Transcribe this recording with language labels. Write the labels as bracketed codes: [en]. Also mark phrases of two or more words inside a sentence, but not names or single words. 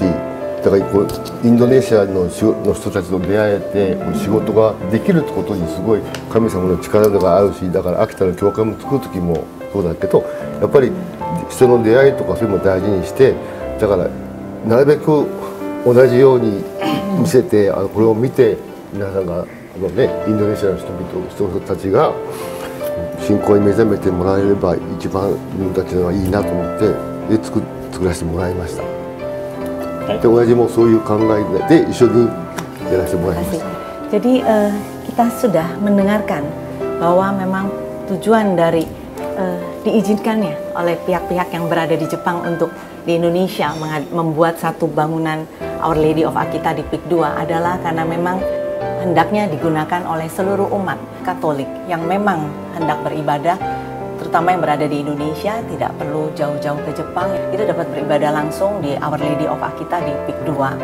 [ja] だからこうインドネシアの人たちと出会えて仕事ができるってことにすごい神様の力があるし、だから秋田の教会も作る時もそうだけどやっぱり人の出会いとかそういうのも大事にしてだからなるべく同じように見せてこれを見て皆さんがインドネシアの人たちが信仰に目覚めてもらえれば一番自分たちのがいいなと思ってで作らせてもらいました。で親父もそういう考えで一緒にやらせてもらいました。 [id] Jadi kita sudah mendengarkan bahwa memang tujuan dari diizinkannya oleh pihak-pihak yang berada di Jepang untuk di Indonesia membuat satu bangunan Our Lady of Akita di Peak 2 adalah karena memang hendaknya digunakan oleh seluruh umat Katolik yang memang hendak beribadah terutama yang berada di Indonesia, tidak perlu jauh-jauh ke Jepang, itu dapat beribadah langsung di Our Lady of Akita di PIK 2.